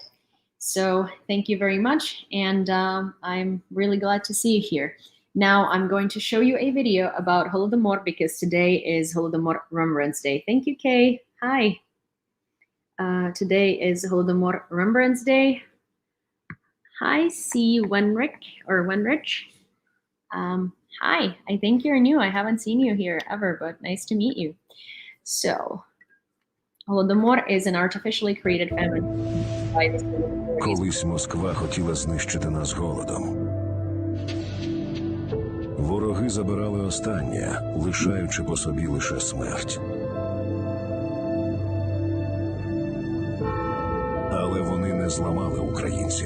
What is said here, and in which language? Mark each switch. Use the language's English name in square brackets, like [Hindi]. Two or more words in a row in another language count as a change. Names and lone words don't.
[English] So thank you very much, and I'm really glad to see you here. Now I'm going to show you a video about Holodomor because today is Holodomor Remembrance Day. Thank you, Kay. Hi. Today is Holodomor Remembrance Day. Hi, C. Wenrich or Wenrich. Hi, I think you're new. I haven't seen you here ever, but nice to meet you. So, Holodomor is an artificially created famine. [Ukrainian] Колись Москва хотіла знищити нас голодом. Вороги забирали останнє, лишаючи по собі лише смерть. Але вони не зламали українців.